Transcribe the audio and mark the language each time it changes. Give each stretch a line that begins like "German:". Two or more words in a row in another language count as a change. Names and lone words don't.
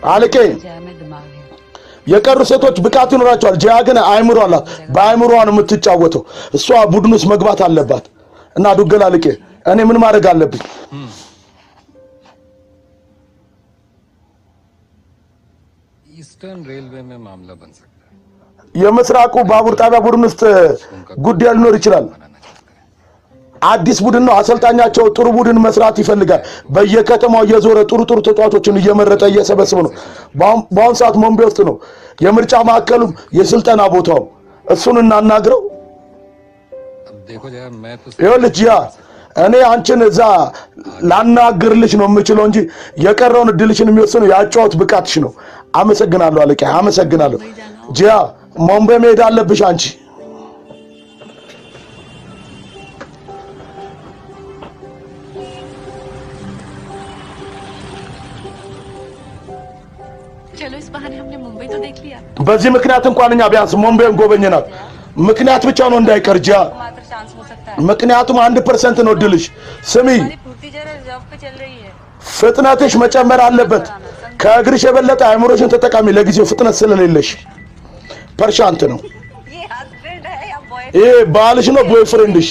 Amharic: አለቄ
Hindi: जया में दिमाग है
Amharic: የቀሩ ሴቶች ብቃት ይኖራቸዋል። ጂያ ግን አይምሮ አላት። በአይምሮዋ ነው የምትጫወተው። እሷ ቡድን ውስጥ መግባት አለባት። እና ዱግል አለቄ እኔ ምን ማድረግ አለብኝ?
Hindi: ईस्टर्न रेलवे में मामला बन सकता है
Amharic: የምስራቁ ባቡር ጣቢያ ቡድን ውስጥ ጉዳይ ሊኖር ይችላል። አዲስ ቡድን ነው። አሰልጣኛቸው ጥሩ ቡድን መስራት ይፈልጋል። በየከተማው እየዞረ ጥሩ ተጫዋቾችን እየመረጠ እየሰበሰበ ነው። በአሁን ሰዓት ሞምቤ ውስጥ ነው የምርጫ ማዕከሉም የስልጠና ቦታው። እሱን እናናግረው። ይኸውልህ ያ እኔ አንቺን እዛ ላናግርልሽ ነው የምችለው እንጂ የቀረውን እድልሽን የሚወስነው ያጫወት ብቃትሽ ነው። አመሰግናለሁ አለቃ፣ አመሰግናለሁ። ጂያ ሞምቤ መሄድ አለብሽ አንቺ።
Hindi: चलो इस बहाने हमने मुंबई तो देख लिया।
Amharic: በዚህ ምክንያት እንኳን እኛ ቢያንስ ሞምቤን ጎበኘናት። ምክንያት ብቻ ነው እንዳይቀር ጂያ፣ ምክንያቱም 1% ነው ድልሽ። ስሚ ፍጥነትሽ መጨመር አለበት። ከእግርሽ የበለጠ አእምሮሽን ተጠቃሚ። ለጊዜው ፍጥነት ስለሌለሽ ፐርሻንት ነው። ይሄ ባልሽ ነው ቦይፍሬንድሽ?